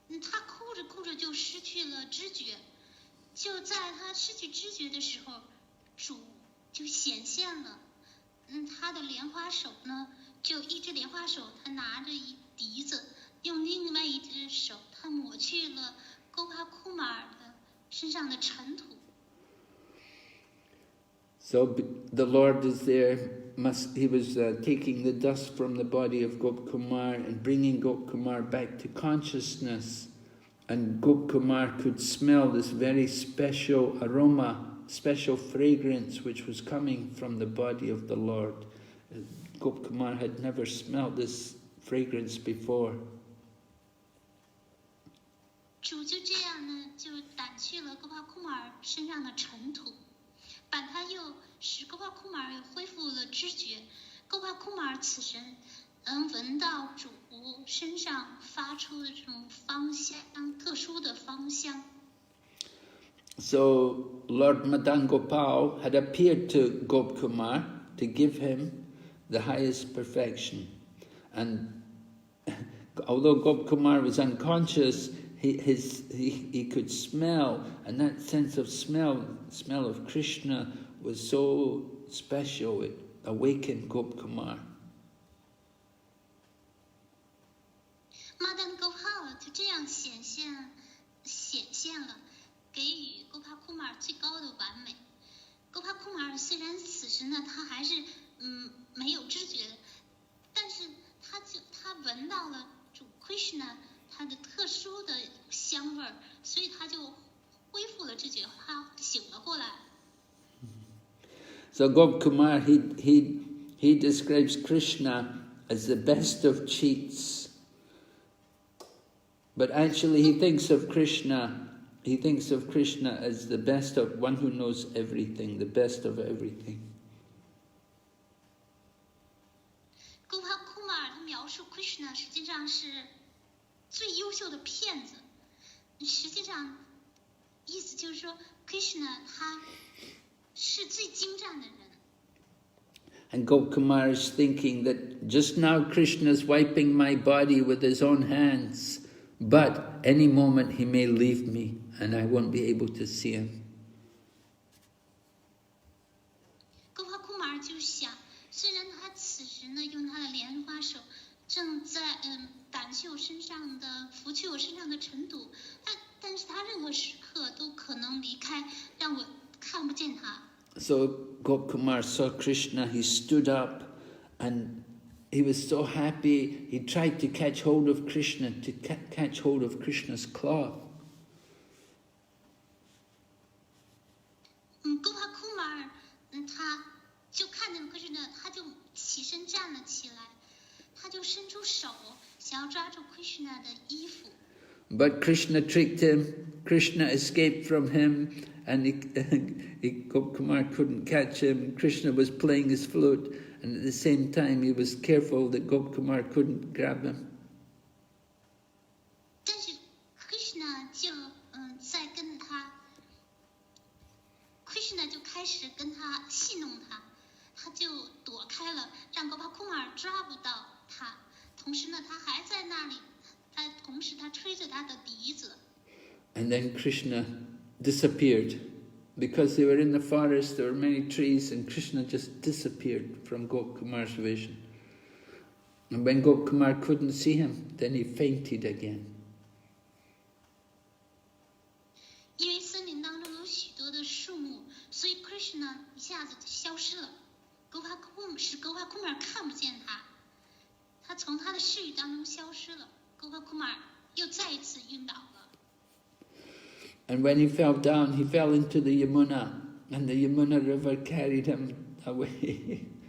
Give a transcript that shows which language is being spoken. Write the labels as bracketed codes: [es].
[zh] 他哭着哭着就失去了知觉，就在他失去知觉的时候，主就显现了。他的莲花手呢，就一只莲花手，他拿着一笛子，用另外一只手，他抹去了勾帕库马尔的身上的尘土。 [en] So the Lord is there. He was taking the dust from the body of Gopkumar and bringing Gopkumar back to consciousness. And Gopkumar could smell this very special aroma, special fragrance which was coming from the body of the Lord. Gopkumar had never smelled this fragrance before. [zh] 主就这样呢，就掸去了勾帕库马尔身上的尘土。把他又使勾帕库马尔恢复了知觉，勾帕库马尔此时能闻到主身上发出的这种芳香，特殊的芳香。 [en] So Lord Madan Gopal had appeared to Gopkumar to give him the highest perfection, and although Gopkumar was unconscious, he could smell, and that sense of smell of Krishna was so special, it awakened Gopkumar. [zh] Madan Gopal 就这样显现了，给予勾帕库马尔最高的完美。勾帕库马尔虽然此时呢，他还是没有知觉，但是他闻到了主 Krishna 他的特殊的香味儿，所以他就恢复了知觉，他醒了过来。 [en] So Gopkumar, he describes Krishna as the best of cheats, but actually he thinks of Krishna as the best of one who knows everything, the best of everything. [zh] 勾帕库马尔他描述 Krishna 实际上是最优秀的骗子，实际上意思就是说 Krishna 他是最精湛的人。 [en] And Gopkumar is thinking that just now Krishna's wiping my body with his own hands, but any moment he may leave me and I won't be able to see him. [zh] 勾帕库马尔就想，虽然他此时呢用他的莲花手正在掸去我身上的、拂去我身上的尘土，但是他任何时刻都可能离开，让我看不见他。 [en] So Gopkumar saw Krishna, he stood up and he was so happy, he tried to catch hold of Krishna, to catch hold of Krishna's cloth. [zh] 勾帕库马尔，他就看见 Krishna， 他就起身站了起来，他就伸出手想要抓住 Krishna 的衣服。 [en] But Krishna tricked him, Krishna escaped from him, and Gopkumar couldn't catch him. Krishna was playing his flute, and at the same time he was careful that Gopkumar couldn't grab him. [zh] 但是 Krishna 就在跟他 ，Krishna 就开始跟他戏弄他，他就躲开了，让勾帕库马尔抓不到他。同时呢，他还在那里，同时他吹着他的笛子。 [en] And then Krishna disappeared. Because they were in the forest, there were many trees, and Krishna just disappeared from Gopkumar's vision. And when Gopkumar couldn't see him, then he fainted again. [zh] 因为森林当中有许多的树木，所以 Krishna 一下子就消失了。勾帕库马尔看不见他，他从他的视域当中消失了。勾帕库马尔又再一次晕倒了。 [en] And when he fell down, he fell into the Yamuna, and the Yamuna river carried him away.